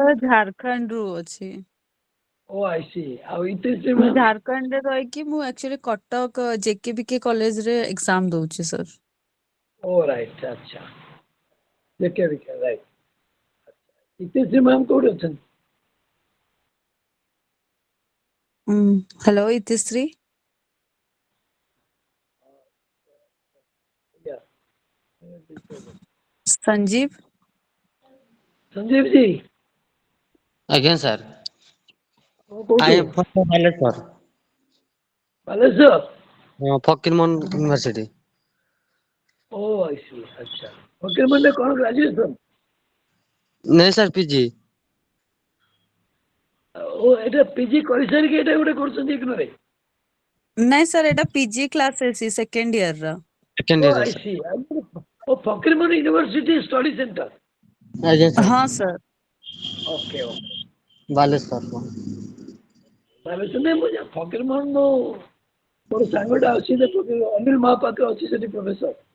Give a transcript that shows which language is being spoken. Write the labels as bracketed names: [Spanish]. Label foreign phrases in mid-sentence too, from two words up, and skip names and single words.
[Odia] ଝାରଖଣ୍ଡରୁ ଅଛି। [English] Oh I see ଆଉ ଇତିଶ୍ରୀ [Odia] ମୁଁ ମ୍ୟାମ୍ ଝାରଖଣ୍ଡରେ ରହିକି ମୁଁ ଆକ୍ଚୁଆଲି କଟକ ଜେକେବିକେ କଲେଜରେ ଏକ୍ଜାମ ଦଉଛି ସାର୍। [English] Oh right [Odia] ଆଚ୍ଛା ଦେଖେ ରାଇଟ୍ ଇତିଶ୍ରୀ ମ୍ୟାମ୍ କୋଉଠି ଅଛନ୍ତି [Hindi] हेलो इतिश्री। संजीव। संजीव जी [Odia] ଆଜ୍ଞା ସାର୍। କ'ଣ କୋଉଠୁ [English] I am from Baleswar. [Odia] ବାଲେଶ୍ୱର ଫକୀରମୋହନ ୟୁନିଭର୍ସିଟି। [English] Oh I see [Odia] ଆଚ୍ଛା ଫକୀରମୋହନରେ କ'ଣ ଗ୍ରାଜୁଏସନ୍ ନାଇଁ ସାର୍ ପିଜି। ଓ ଏଇଟା ପିଜି କରିସାରିକି ଏଇଟା ଗୋଟେ କରୁଛନ୍ତି ଇଗ୍ନୋରେ [Hindi] नहीं सर एटा पीजी क्लास है [English] second year [Hindi] रा। [Odia] ସେକେଣ୍ଡ ଓ ଇୟର ଆଇ ସାର୍। [English] see oh Fakir Mohan University study center [Odia] ଆଜ୍ଞା ସାର୍। [Hindi] हाँ सर। [English] okay okay [Odia] ବାଲେଶ୍ୱର। ବାଲେଶ୍ୱର ନାଇଁ ମୁଁ ଫକୀରମୋହନ ମୋର ସାଙ୍ଗଟା ଅଛି ଅନିଲ ମହାପାତ୍ର ଅଛି ସେଠି ପ୍ରଫେସର